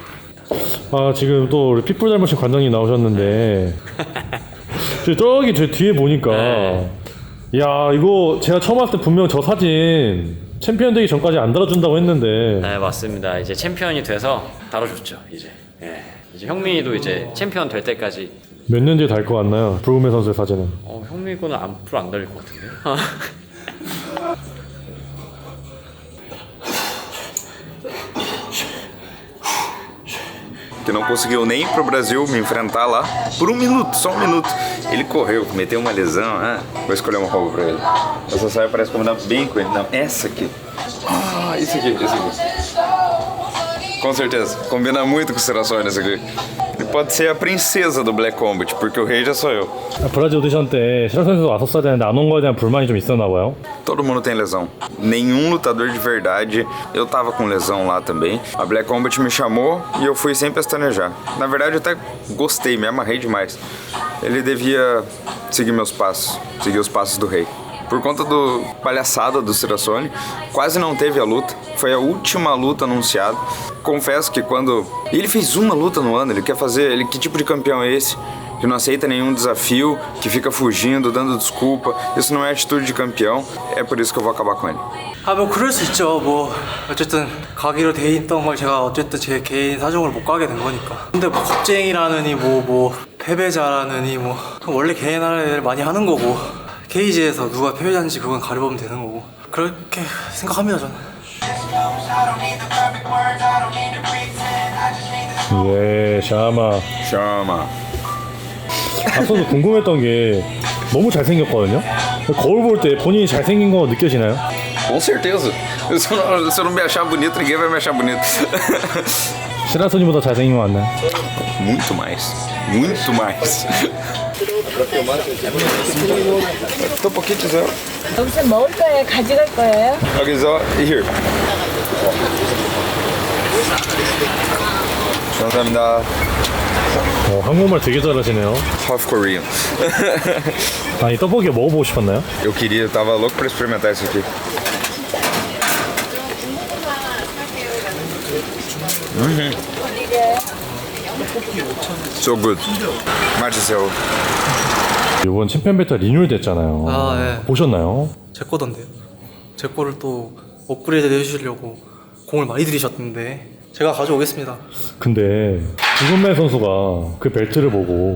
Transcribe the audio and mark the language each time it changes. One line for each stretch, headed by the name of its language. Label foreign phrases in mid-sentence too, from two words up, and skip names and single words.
Korean: 아, 지금 또 우리 핏불 닮으신 관장님 나오셨는데 저기 저 뒤에 보니까 야, 이거 제가 처음 왔을 때 분명 저 사진 챔피언 되기 전까지 안 달아준다고 했는데. 네, 맞습니다. 이제 챔피언이 돼서 다뤄줬죠. 이제. 예. 이제 형민이도 이제 챔피언 될 때까지. 몇 년 뒤에 달 것 같나요? 브루메 선수의 사진은. 형민이 거는 앞으로 안 달릴 것 같은데요.
Portuguese: Que não conseguiu nem ir pro Brasil me enfrentar lá por 1 minuto, só 1 minuto. Ele correu, meteu uma lesão, vou escolher uma roupa pra ele. Essa saia parece combinar bem com ele. Não, essa aqui. Ah, esse aqui. Com certeza, combina muito com o Serafone essa aqui. Ele pode ser a princesa do Black Combat, porque o rei já sou eu.
Korean: 브라질 오디션 때 시라소니 선수 왔었어야 되는데 안 온 거에 대한 불만이 좀 있었나 봐요.
Portuguese: Todo mundo tem lesão. Nenhum lutador de verdade. Eu tava com lesão lá também. A Black Combat me chamou e eu fui sem pestanejar. Na verdade, eu até gostei, me amarrei demais. Ele devia seguir meus passos, seguir os passos do rei. por conta do palhaçada do Cirassone, quase não teve a luta. Foi a última luta anunciada. Confesso que quando... Ele fez uma luta no ano, ele quer fazer... Que tipo de campeão é esse? Que não aceita nenhum desafio, que fica fugindo, dando desculpa. Isso não é atitude de campeão, é por isso que eu vou acabar com ele.
Korean: 아, 뭐 그럴 수 있죠. 뭐 어쨌든 가기로 돼 있던 걸 제가 어쨌든 제 개인 사정으로 못 가게 된 거니까. 근데 뭐 겁쟁이라느니 뭐 패배자라느니 뭐 원래 개인 하는 애들 많이 하는 거고, 케이지에서 누가 패배자인지 그건 가려보면 되는 거고, 그렇게 생각합니다 저는. 예, 샤마.
Portuguese: Chama.
Korean: 앞서서 궁금했던 게 너무 잘생겼거든요. 거울 볼 때 본인이 잘생긴 거 느껴지나요?
Portuguese: Com certeza. Se eu não me achar bonito, ninguém vai me achar bonito.
Korean: 시라소니보다 잘생긴 거 맞나요?
Portuguese: Muito mais. Muito mais.
Korean: 떡볶이주세요. 여기서 먹을 거예요? 가져갈 거예요? 여기서 here. 감사합니다. 한국말 되게 잘하시네요.
English: Half Korean.
Korean: 아니 떡볶이 먹어보고 싶었나요?
Portuguese: Eu tava louco pra experimentar isso aqui.
English: So good.
Korean: 맛있어요. 이번 챔피언 배틀 리뉴얼 됐잖아요. 아, 예. 보셨나요? 제 거던데요. 제 거를 또 업그레이드 해주시려고 공을 많이 들이셨는데 제가 가져오겠습니다. 근데 이건매 선수가 그 벨트를 보고